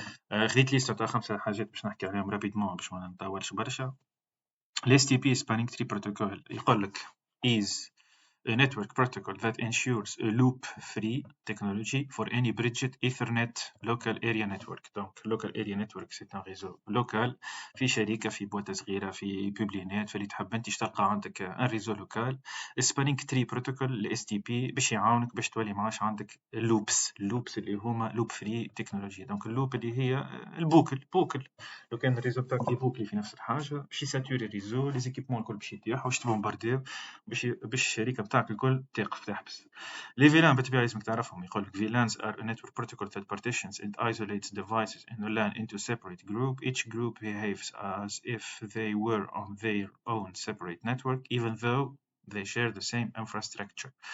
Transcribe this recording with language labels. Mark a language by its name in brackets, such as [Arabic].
[Arabic] خذيت ليست تاع 5 حاجات باش نحكي عليهم رابيدمون باش ما نطولش برشا. الاس تي بي سبانينغ تري بروتوكول يقول لك [English] is a network protocol that ensures a loop-free technology for any bridged Ethernet local area network. [French] Donc, local area network c'est un réseau local [Arabic] في شركة في بوابة صغيرة في بوبلينات فاللي تحب انت تلقى عندك ان ريزو لوكال. سبانينغ تري بروتوكول الاس تي بي باش يعاونك باش تولي معاش عندك اللوبس اللي هما لوب فري تكنولوجي. دونك اللوب اللي هي البوكل لو كان الريزو تاعك يبوكلي في نفس الحاجة باش يساتوري الريزو لي زيكيبمون الكل باش يطيحوا باش تبومبارديو باش الشركة بتاعك الكل تقف تحبس. لي فيلان بالطبيعة لازمك تعرفهم. يقول لك [English] VLANs are a network protocol that partitions and isolates devices in a LAN into separate group. Each group behaves as if they were on their own separate network even though they share the same infrastructure.